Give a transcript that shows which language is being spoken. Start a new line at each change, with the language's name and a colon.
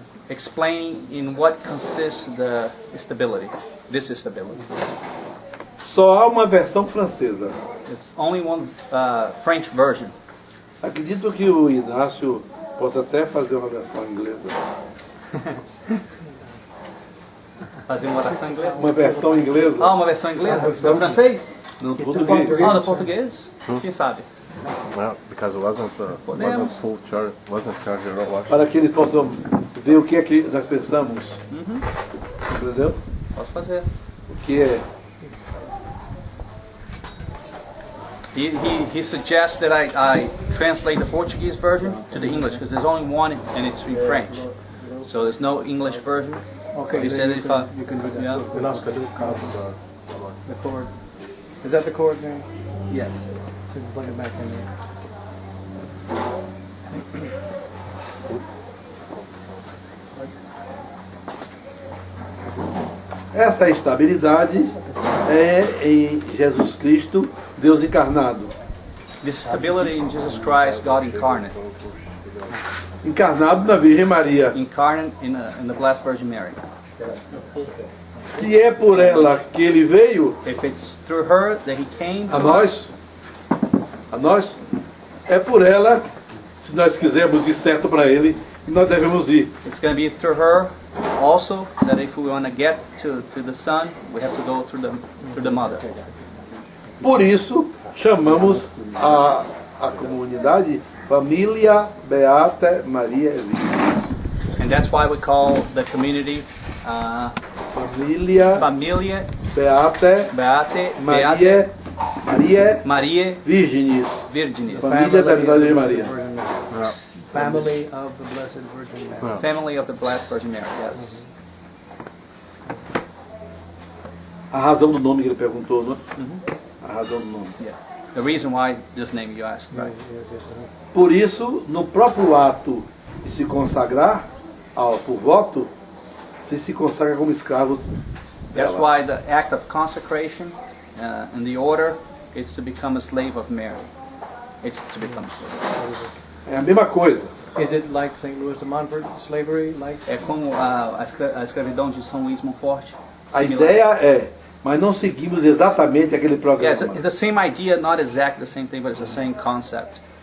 English: explaining in what consists the stability. This is stability.
Portuguese: Só há uma versão francesa.
English: It's only one French version.
Portuguese: Acredito que o Inácio possa até fazer uma versão inglesa. Fazer uma oração inglesa? Uma versão inglesa? Ah, uma versão inglesa? Do francês? No português. Ah, do português? Quem sabe?
English: Well, because it wasn't full charge, wasn't charged at all.
Portuguese: Para que eles possam ver o que é que nós pensamos. Entendeu? Posso fazer. O que é.
English: He suggests that I translate the Portuguese version to the English because there's only one and it's in French. So there's no English version. Okay, He then said you if can, I- you can do that. Yeah.
Portuguese: Renato, cadê o cabo da
English: The cord. Is that the cord there? Yes. So you can plug it back in there.
Portuguese: Essa estabilidade é em Jesus Cristo, Deus encarnado.
English: This stability in Jesus Christ, God incarnate.
Portuguese: Encarnado na Virgem Maria.
English: Incarnate in the Blessed Virgin Mary.
Portuguese: Se é por ela que ele veio,
English: If it's through her that he came a to us,
Portuguese: nós, é por ela, se nós quisermos ir certo para ele, que nós devemos ir.
English: it's going to be through her also that if we want to get to the Son, we have to go through the Mother.
Portuguese: Por isso, chamamos a comunidade Família Beata Maria Virgem.
English: And that's why we call the community
Latin: Família Familia Beata Maria Maria Virgenis. Virginis.
Portuguese: Família da Virgem Maria.
English: Family of the Blessed Virgin Mary. Family of the Blessed Virgin Mary, yes.
Portuguese: A razão do nome que ele perguntou, não é? A razão do nome.
English: Yeah. The reason why this name you asked, right?
Portuguese: Por isso, no próprio ato de se consagrar por voto, se consagra como escravo
English: That's
Portuguese: dela.
English: why the act of consecration in the order is to become a slave of Mary. It's to become a slave.
Portuguese: É a mesma coisa.
English: Is it like St. Louis de Montfort slavery? Like
Portuguese: É como a escravidão de São Luís Montfort. A
English: Similar.
Portuguese: ideia é, mas não seguimos exatamente aquele
English: Yeah,
Portuguese: programa.
English: it's the same idea, not exactly the same thing, but it's the same concept.